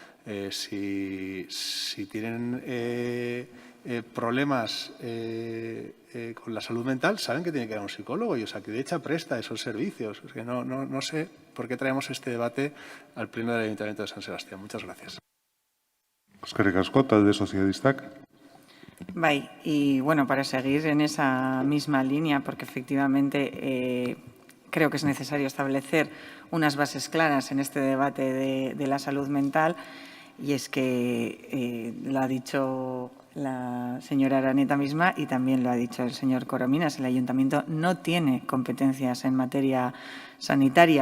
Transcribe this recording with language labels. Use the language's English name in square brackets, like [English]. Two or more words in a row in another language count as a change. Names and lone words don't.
[Spanish] Si tienen problemas con la salud mental, saben que tienen que ir a un psicólogo y Osakidetza presta esos servicios. Es que no sé por qué traemos este debate al Pleno del Ayuntamiento de San Sebastián. Muchas gracias. [Basque] Eskerrik asko, talde sozialistak. Bai, [Spanish] y bueno, para seguir en esa misma línea, porque efectivamente creo que es necesario establecer unas bases claras en este debate de la salud mental, y es que lo ha dicho la señora Araneta misma y también lo ha dicho el señor Corominas, el Ayuntamiento no tiene competencias en materia sanitaria.